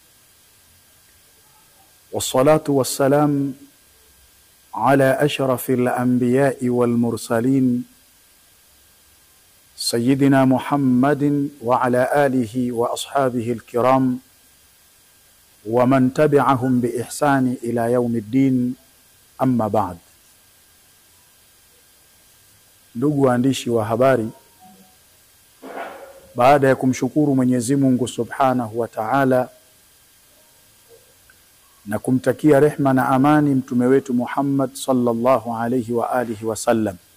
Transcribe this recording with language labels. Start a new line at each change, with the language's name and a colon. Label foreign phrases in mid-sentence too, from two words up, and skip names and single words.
Arabic: والصلاة والسلام على أشرف الأنبياء والمرسلين سيدنا محمد وعلى آله وأصحابه الكرام ومن تبعهم بإحسان إلى يوم الدين. أما بعد.
Swahili: Ndugu waandishi wa habari, baada ya kumshukuru Mwenyezi Mungu
Arabic: سبحانه وتعالى
Swahili: na kumtakia rehma na amani mtume wetu Muhammad
Arabic: صلى الله عليه وعلى آله وسلم